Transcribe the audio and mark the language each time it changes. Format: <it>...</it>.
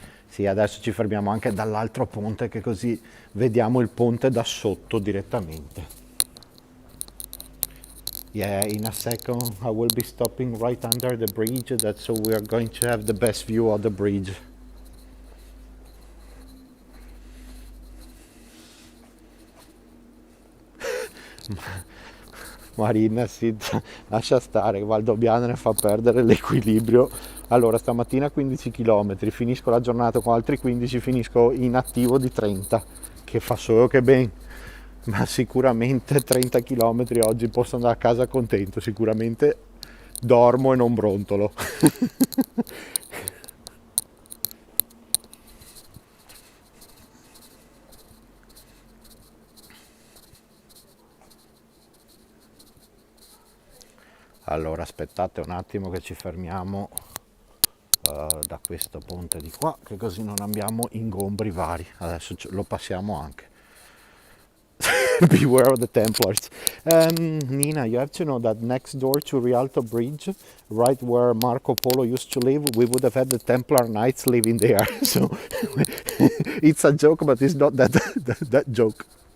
<it>Sì, adesso ci fermiamo anche dall'altro ponte che così vediamo il ponte da sotto direttamente.</it> <en>Yeah, in a second I will be stopping right under the bridge. That's so we are going to have the best view of the bridge.</en> <it>Marina, sì, lascia stare, Valdobbiadene ne fa perdere l'equilibrio. Allora, stamattina 15 km, finisco la giornata con altri 15, finisco in attivo di 30, che fa solo che ben, ma sicuramente 30 km oggi posso andare a casa contento, sicuramente dormo e non brontolo. Allora, aspettate un attimo che ci fermiamo da questo ponte di qua, che così non abbiamo ingombri vari. Adesso lo passiamo anche.</it> <en>Beware of the Templars. Nina, you have to know that next door to Rialto Bridge, right where Marco Polo used to live, we would have had the Templar Knights living there. So it's a joke, but it's not that joke.</en>